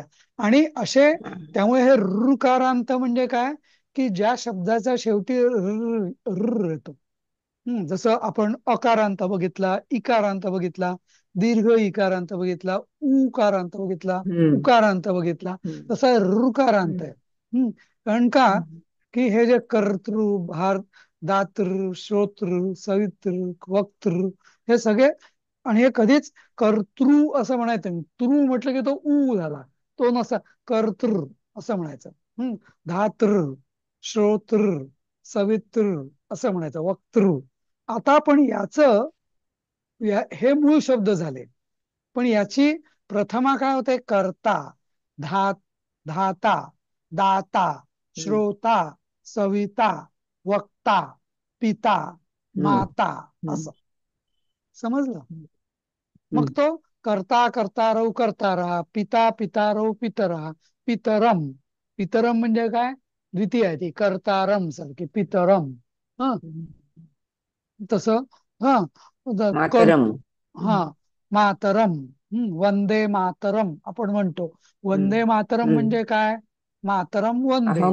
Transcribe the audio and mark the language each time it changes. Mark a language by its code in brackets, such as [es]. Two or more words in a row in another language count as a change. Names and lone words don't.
[mr] आणि असे, त्यामुळे हे ऋकारांत म्हणजे काय, की ज्या शब्दाचा शेवटी येतो. जसं आपण अकारांत बघितला, इकारांत बघितला, दीर्घ इकारांत बघितला, उकारांत बघितला, हं. उकारांत बघितला, हं. तसा ऋकारांत आहे. कारण का, हं. की हे जे कर्तृ, दातृ, श्रोतृ, सवितृ, वक्तृ, हे सगळे. आणि हे कधीच कर्तृ असं म्हणायचं नाही. तृ म्हटलं की तो उ झाला, तो नसा. कर्तृ असं म्हणायचं. धातृ, श्रोतृ, सवितृ असं म्हणायचं. वक्तृ. आता पण हे मूळ शब्द झाले. पण याची प्रथमा काय होते, कर्ता, धा धाता, दाता, हं. श्रोता, सविता, वक्ता, पिता, हं. माता, हं. असं. समजलं? मग हं. [sa] तो कर्ता कर्तारौ कर्तारा, पिता पितारौ पितरा, पितरम. [mr] पितरम म्हणजे काय, द्वितीय आहे ती, कर्तारम सारखी पितरम. हा. तसं. हा. कर [sa] मातरम. हा. हं. [mr] मातरम. [sa] वंदे मातरम [mr] आपण म्हणतो. हं. [sa] वंदे मातरम हं. [mr] म्हणजे काय, [sa] मातरम वंदे.